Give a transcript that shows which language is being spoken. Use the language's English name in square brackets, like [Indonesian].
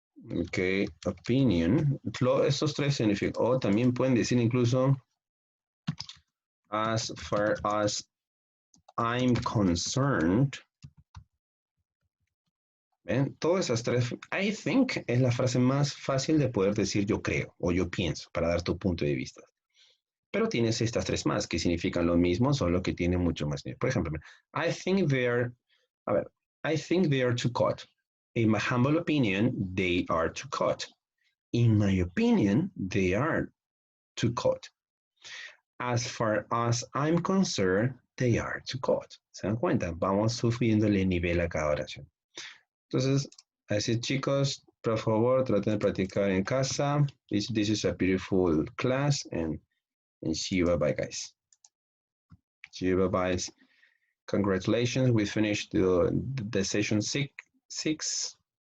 [Spanish] Ok, opinion. Estos tres significan, o también pueden decir incluso [English] as far as I'm concerned. [Spanish] ¿Ven? Todas esas tres, [English] I think [Spanish] es la frase más fácil de poder decir yo creo o yo pienso para dar tu punto de vista. Pero tienes estas tres más que significan lo mismo, solo que tienen mucho más. [English] Por ejemplo, I think they are too caught. In my humble opinion, they are too caught. In my opinion, they are too caught. As far as I'm concerned, they are too caught. [Spanish] ¿Se dan cuenta? Vamos subiéndole nivel a cada oración. Entonces, así chicos, por favor, traten de practicar en casa. [English] This is a beautiful class and see you. Bye-bye, guys. See you. Bye-bye. Congratulations. We finished the session six.